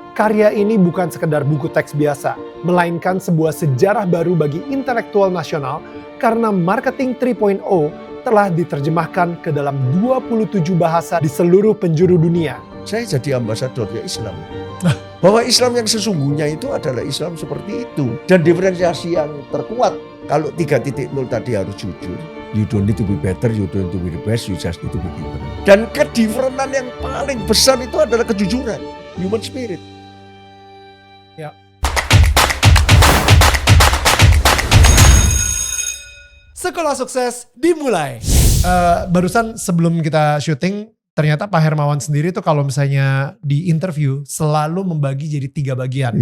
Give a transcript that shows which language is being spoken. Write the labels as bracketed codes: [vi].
[id] Karya ini bukan sekedar buku teks biasa, melainkan sebuah sejarah baru bagi intelektual nasional karena Marketing 3.0 telah diterjemahkan ke dalam 27 bahasa di seluruh penjuru dunia. Saya jadi ambasadornya Islam. Bahwa Islam yang sesungguhnya itu adalah Islam seperti itu. Dan diferensiasi yang terkuat, kalau 3.0 tadi harus jujur. [en] You don't need to be better, you don't need to be the best, you just need to be different. [id] Dan kediferentan yang paling besar itu adalah kejujuran, human spirit. Ya. Sekolah Sukses dimulai. Barusan sebelum kita syuting, ternyata Pak Hermawan sendiri tuh kalau misalnya di interview selalu membagi jadi 3 bagian.